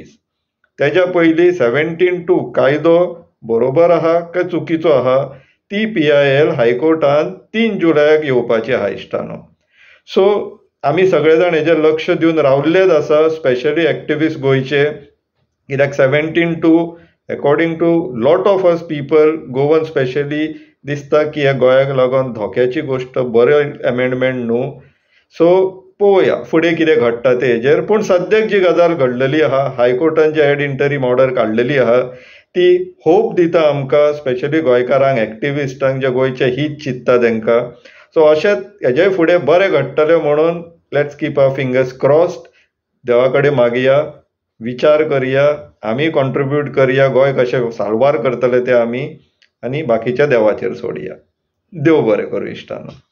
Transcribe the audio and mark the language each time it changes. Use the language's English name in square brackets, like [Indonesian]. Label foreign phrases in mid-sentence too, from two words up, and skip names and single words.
[Konkani] तेच्या पयलीं 17(2) कायदो बरोबर आहा काय चुकीचो आहा ती PIL हायकोर्टान 3 जुलयाक येवपाची आहा इश्टानो। सो आमी सगळे जाण हेजेर लक्ष दिवन रावल्लेच आसा, [English] specially activist [Konkani] गोंयचे, कित्याक 17(2) [English] according to lot of us people Goan specially [Konkani] दिसता की ह्या गोंयाक लागून धोक्याची गोश्ट, बरे अमेंडमेंट न्हू। सो पळोवया फुडें कितें घडटा ते हेजेर। पूण सद्याक जी गजाल घडलेली आहा, हायकोर्टान जी [English] ad interim order [Konkani] काडलेली आहा ती होप दिता आमकां, स्पेशली गोंयकारांक, एक्टिविस्टांक, जे गोंयचे हीत चिंतता तांकां। सो अशेंच हेजे फुडें बरें घडटलें म्हणून [English] let's keep our fingers crossed. [Konkani] देवा कडेन मागया, विचार करया, आमी कॉन्ट्रिब्यूट करया, गोंय कशें साल्वार करतले ते आमी, आनी बाकीच्या देवाचेर सोडया। देव बरें करूं इश्टानो।